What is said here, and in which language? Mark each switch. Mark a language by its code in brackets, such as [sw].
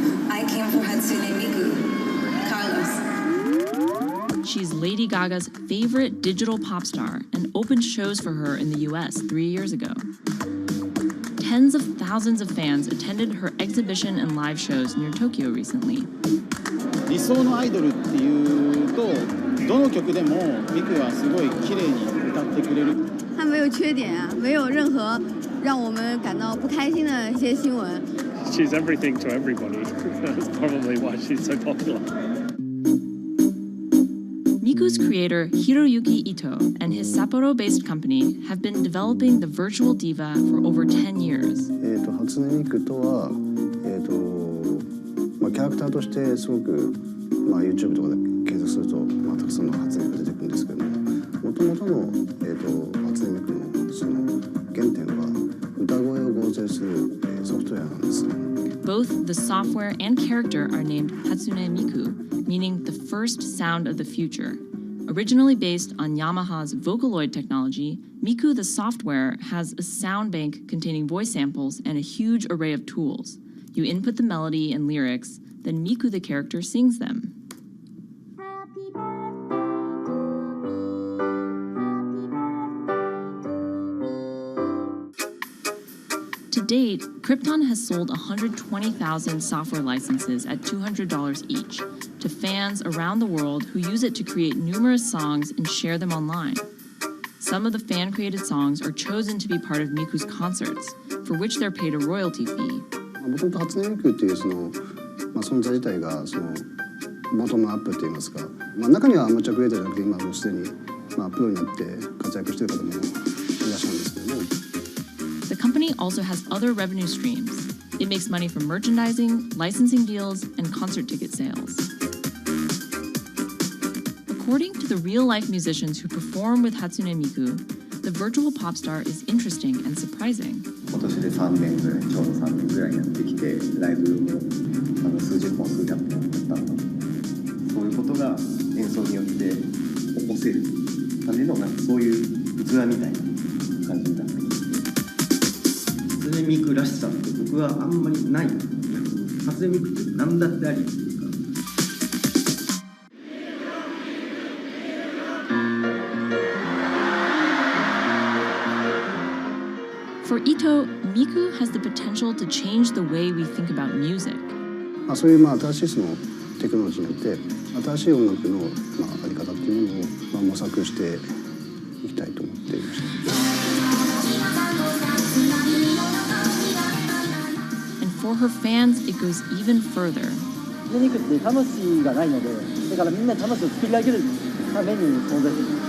[en] I came for Hatsune Miku, Carlos. She's Lady Gaga's favorite digital pop star and opened shows for her in the US 3 years ago. Tens of thousands of fans attended her exhibition and live shows near Tokyo recently. [ja] 理想のアイドルっていうと、どの曲でもミクはすごい綺麗に歌ってくれる。 [zh] 他没有缺点啊，没有任何让我们感到不开心的一些新闻。 [en] She's everything to everybody. That's probably why she's so popular. Miku's creator, Hiroyuki Ito, and his Sapporo-based company have been developing the virtual diva for over 10 years. [ja] 初音ミクとは、キャラクターとしてすごく、YouTube とかで検索すると、たくさんの初音ミクが出てくるんですけども、元々の、初音ミクのその原点は歌声を合成する、ソフトウェアなんです。 [en] Both the software and character are named Hatsune Miku, meaning the first sound of the future. Originally based on Yamaha's Vocaloid technology, Miku the software has a sound bank containing voice samples and a huge array of tools. You input the melody and lyrics, then Miku the character sings them. To date, Krypton has sold 120,000 software licenses at $200 each to fans around the world who use it to create numerous songs and share them online. Some of the fan-created songs are chosen to be part of Miku's concerts, for which they're paid a royalty fee. [ja] もともと初音ミクっていうその、存在自体がそのボトムアップって言いますか、中にはアマチュアクリエイターじゃなくて今もうすでに、プロになって活躍している方もいらっしゃるんですけども。 [en] The company also has other revenue streams. It makes money from merchandising, licensing deals, and concert ticket sales. According to the real-life musicians who perform with Hatsune Miku, the virtual pop star is interesting and surprising. [ja] 今年で3年ぐらい、ちょうど3年ぐらいやってきて、ライブも数十本、数百本やったので、そういうことが演奏によって起こせるためのそういう器みたいな感じになってきて、初音ミクらしさって僕はあんまりない。初音ミクって何だってあり。 [en] For Ito, Miku has the potential to change the way we think about music. [ja] そういう新しいそのテクノロジーによって新しい音楽のあり方っていうものを模索していきたいと思っていました。 [en] And for her fans, it goes even further. [ja] 初音ミクって魂がないので、だからみんなに魂を作り上げるために存在する。